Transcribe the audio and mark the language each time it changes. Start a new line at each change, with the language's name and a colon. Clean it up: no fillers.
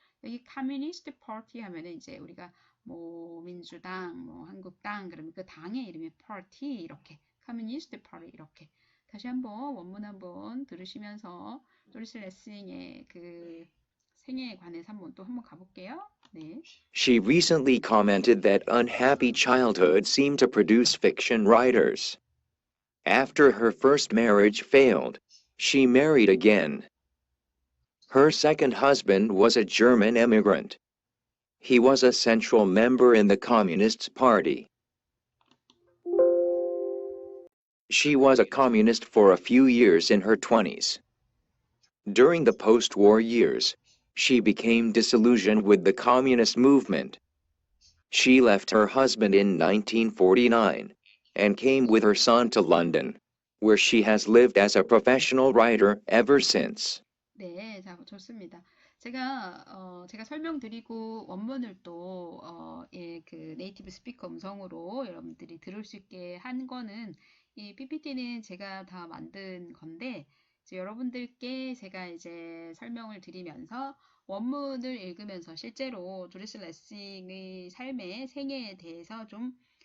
Korean: 여기 커뮤니스트 파티 하면은 이제 우리가 뭐 민주당, 뭐 한국당 그러면 그 당의 이름이 파티 이렇게 커뮤니스트 파티 이렇게 다시 한번 원문 한번 들으시면서 조리스 레싱의 그 생애에 관해서 또 한번 가볼게요. 네.
English: She recently commented that unhappy childhood seemed to produce fiction writers. After her first marriage failed, she married again. Her second husband was a German immigrant. He was a central member in the Communist Party. She was a communist for a few years in her 20s. During the post-war years, she became disillusioned with the communist movement. She left her husband in 1949 and came with her son to London, where she has lived as a professional writer ever since.
Korean: 네, 자, 좋습니다. 제가 설명드리고 원문을 또, 그 네이티브 스피커 음성으로 여러분들이 들을 수 있게 한 거는 이 PPT는 제가 다 만든 건데, 이제 여러분들께 제가 이제 설명을 드리면서 원문을 읽으면서 실제로 조리스 레싱의 삶의 생애에 대해서 좀,